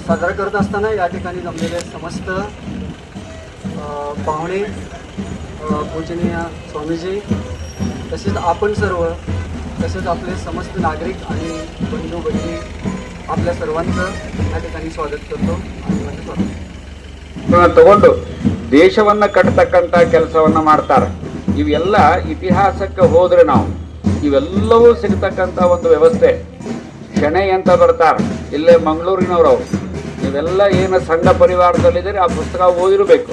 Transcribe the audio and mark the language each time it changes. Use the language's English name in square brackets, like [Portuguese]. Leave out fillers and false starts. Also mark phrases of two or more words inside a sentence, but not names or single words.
[Marathi] साजरा करत असताना या ठिकाणी जमलेले समस्त पाहुणे, पूजनीय स्वामीजी, तसेच आपण सर्व, तसेच आपले समस्त नागरिक आणि बंधू भगिनी आपल्या सर्वांचं या ठिकाणी स्वागत करतो आणि माझे स्वागत [Kannada] ತಗೊಂಡು ದೇಶವನ್ನ ಕಟ್ಟತಕ್ಕಂತ ಕೆಲಸವನ್ನ ಮಾಡ್ತಾರೆ. ಇವೆಲ್ಲ ಇತಿಹಾಸಕ್ಕೆ ಹೋದ್ರೆ ನಾವು ಇವೆಲ್ಲವೂ ಸಿಗ್ತಕ್ಕಂಥ ಒಂದು ವ್ಯವಸ್ಥೆ. ಶೆಣೈ ಅಂತ ಬರ್ತಾರೆ, ಇಲ್ಲೇ ಮಂಗಳೂರಿನವರು. ಇವೆಲ್ಲ ಏನು ಸಂಘ ಪರಿವಾರದಲ್ಲಿದ್ದೀರಿ ಆ ಪುಸ್ತಕ ಓದಿರಬೇಕು.